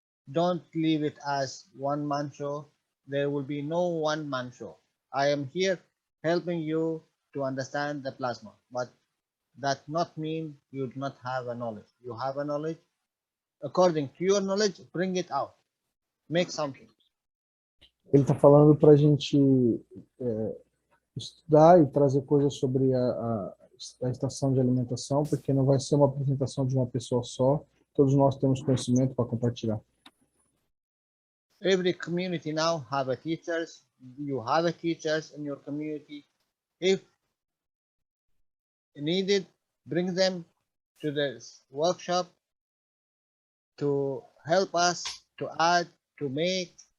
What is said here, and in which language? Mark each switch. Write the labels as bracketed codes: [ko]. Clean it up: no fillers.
[en] Don't leave it as one-man show. There will be no one-man show. I am here helping you to understand the plasma, but that not mean you do not have a knowledge. You have a knowledge. According to your knowledge, bring it out. Make something. [pt] Ele está falando para a gente estudar e trazer coisas sobre a estação de alimentação, porque não vai ser uma apresentação de uma pessoa só. Todos nós temos conhecimento para compartilhar. [en] Every community now have a teachers. You have a teachers in your community. If needed, bring them to this workshop to help us to add, to make,